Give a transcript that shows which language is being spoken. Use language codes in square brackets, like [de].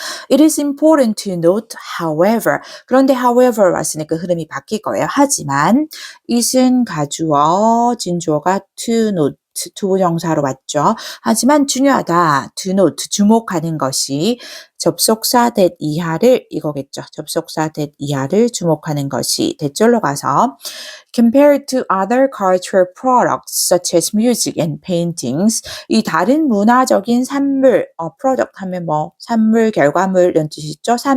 [en] It is important to note, however. [ko] 그런데 however 왔으니까 흐름이 바뀔 거예요. 하지만 it은 가주어, 진주어가 to note, 투부정사로 왔죠. 하지만 중요하다. to note, 주목하는 것이 접속사 that 이하를 이거겠죠. 접속사 that 이하를 주목하는 것이 대절로 가서 [en] compared to other cultural products such as music and paintings. [ko] 이 다른 문화적인 산물, product 하면 산물, 결과물 이런 뜻이죠.